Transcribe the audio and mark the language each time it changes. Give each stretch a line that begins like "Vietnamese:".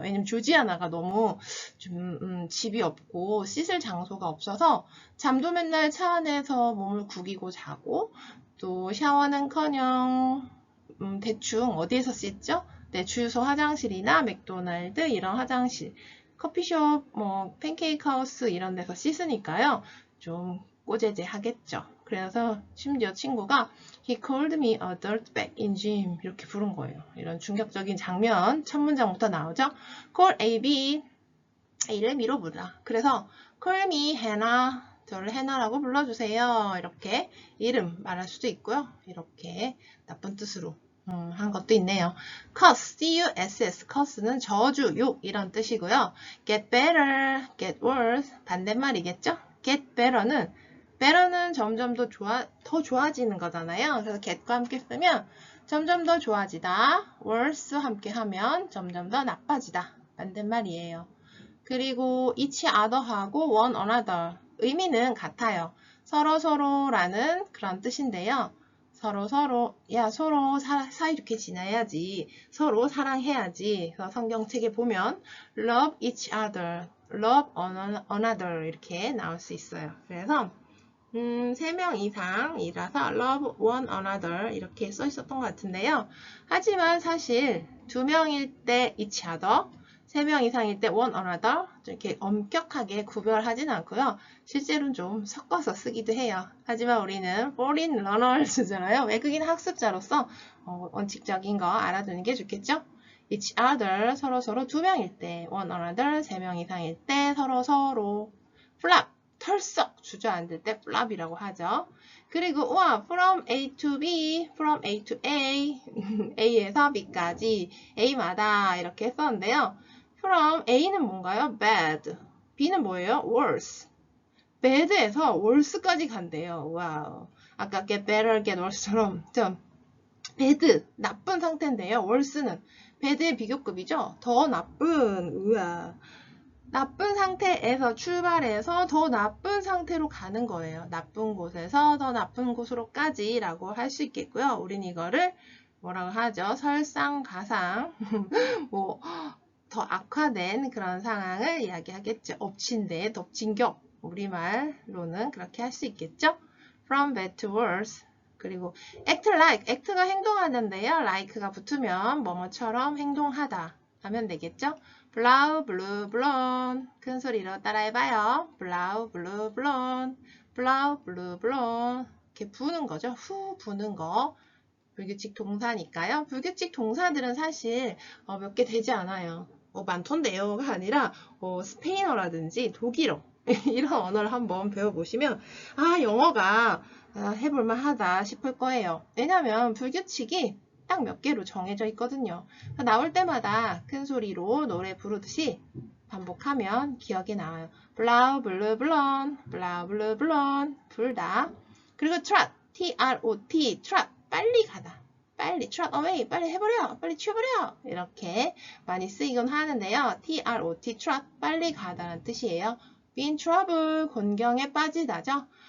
Korean: 왜냐면 조지아나가 너무 좀 집이 없고 씻을 장소가 없어서 잠도 맨날 차 안에서 몸을 구기고 자고 또 샤워는커녕 대충 어디에서 씻죠? 네, 주유소 화장실이나 맥도날드 이런 화장실, 커피숍, 뭐 팬케이크 하우스 이런 데서 씻으니까요. 좀 꼬제제 하겠죠. 그래서 심지어 친구가
English: He called me a dirtbag in gym
Korean: 이렇게 부른 거예요. 이런 충격적인 장면 첫 문장부터 나오죠. Call A, B. A를 B로 부르다. 그래서
English: Call me Hannah.
Korean: 저를 해나라고 불러주세요. 이렇게 이름 말할 수도 있고요. 이렇게 나쁜 뜻으로 한 것도 있네요. cuss, C-U-S-S, cuss는 저주, 욕 이런 뜻이고요. get better, get worse 반대말이겠죠? get better는 점점 더 좋아지는 거잖아요. 그래서 get과 함께 쓰면 점점 더 좋아지다. worse 함께 하면 점점 더 나빠지다. 반대말이에요. 그리고 each other하고 one another 의미는 같아요. 서로라는 그런 뜻인데요. 서로 사이좋게 지내야지. 서로 사랑해야지. 그래서 성경책에 보면
English: love each other, love one another
Korean: 이렇게 나올 수 있어요. 그래서 3명 이상이라서 love one another 이렇게 써 있었던 것 같은데요. 하지만 사실 2명일 때 each other, 3명 이상일 때 one another 이렇게 엄격하게 구별하진 않고요. 실제로는 좀 섞어서 쓰기도 해요. 하지만 우리는
English: foreign learners
Korean: 잖아요. 외국인 학습자로서 원칙적인 거 알아두는 게 좋겠죠? each other 서로 2명일 때, one another 3명 이상일 때 서로 flap 털썩 주저앉을 때 flop이라고 하죠. 그리고 from A to B, from A to A, A에서 B까지, A마다 이렇게 했었는데요. from A는 뭔가요? bad. B는 뭐예요? worse. bad에서 worse까지 간대요. 와우. 아까 get better, get worse처럼 좀 bad, 나쁜 상태인데요. worse는 bad의 비교급이죠. 더 나쁜, 우와. 나쁜 상태에서 출발해서 더 나쁜 상태로 가는 거예요. 나쁜 곳에서 더 나쁜 곳으로까지 라고 할 수 있겠고요. 우린 이거를 뭐라고 하죠? 설상가상 뭐 더 악화된 그런 상황을 이야기하겠죠. 엎친 데 덮친 격 우리말로는 그렇게 할 수 있겠죠.
English: From bad to worse.
Korean: 그리고 act like, act가 행동하는데요. like가 붙으면 뭐뭐처럼 행동하다 하면 되겠죠. 블라우 블루 블론 큰 소리로 따라해봐요. 블라우 블루 블론 블라우 블루 블론 이렇게 부는 거죠. 후 부는 거 불규칙 동사니까요. 불규칙 동사들은 사실 몇 개 되지 않아요. 많던데요가 아니라 스페인어라든지 독일어 이런 언어를 한번 배워보시면 영어가 해볼만 하다 싶을 거예요. 왜냐면 불규칙이 딱 몇 개로 정해져 있거든요. 나올 때마다 큰 소리로 노래 부르듯이 반복하면 기억에 나와요. 블라우 블루 블런 블라우 블루 블런 불다. 그리고 trot T-R-O-T trot 빨리 가다. 빨리
English: trot away
Korean: 빨리 해버려 빨리 치워버려 이렇게 많이 쓰이곤 하는데요. T-R-O-T trot 빨리 가다라는 뜻이에요. be in trouble 곤경에 빠지다죠.